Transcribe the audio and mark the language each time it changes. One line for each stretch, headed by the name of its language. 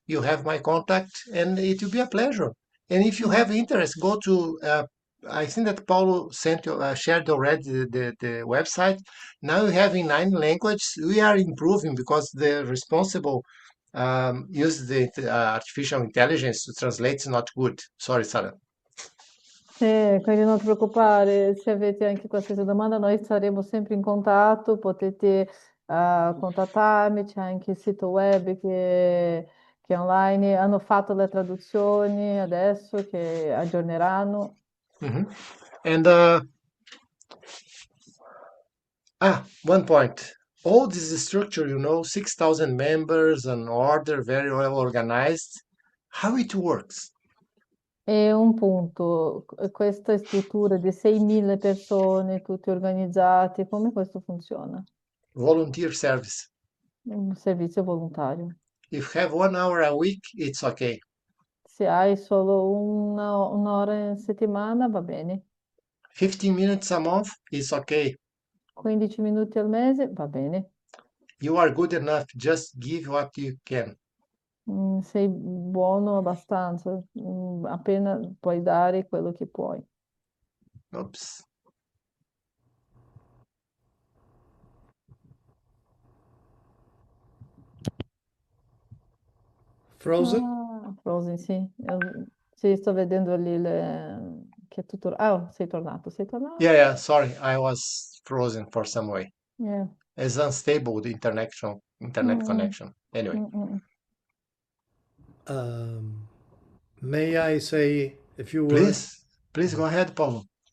English: You have my contact, and it will be a pleasure. And if you have interest, go to. I think that Paulo shared already the website. Now we have in 9 languages. We are improving because the responsible use the artificial intelligence to translate is not good. Sorry, Sarah.
Italian: Sì, quindi non ti preoccupare, se avete anche qualsiasi domanda noi saremo sempre in contatto, potete contattarmi, c'è anche il sito web che online hanno fatto le traduzioni adesso, che aggiorneranno.
English: Mhm. And one point. All this structure, 6,000 members, an order very well organized. How it works?
Italian: E un punto, questa struttura di 6.000 persone, tutti organizzati, come questo funziona?
English: Volunteer service.
Italian: Un servizio volontario.
English: If you have 1 hour a week, it's okay.
Italian: Se hai solo un'ora in settimana, va bene.
English: 15 minutes a month is okay.
Italian: 15 minuti al mese, va bene.
English: You are good enough. Just give what you can.
Italian: Sei buono abbastanza, appena puoi dare quello che puoi.
English: Oops. Frozen?
Italian: Frozen, sì. Sì, sto vedendo lì che è tutto. Ah, sei tornato, sei tornato?
English: Yeah, sorry. I was frozen for some way. Yeah. It's unstable, the internet Mm, connection. Anyway, mm, mm. Um, may I say a few words? please go ahead, Paulo.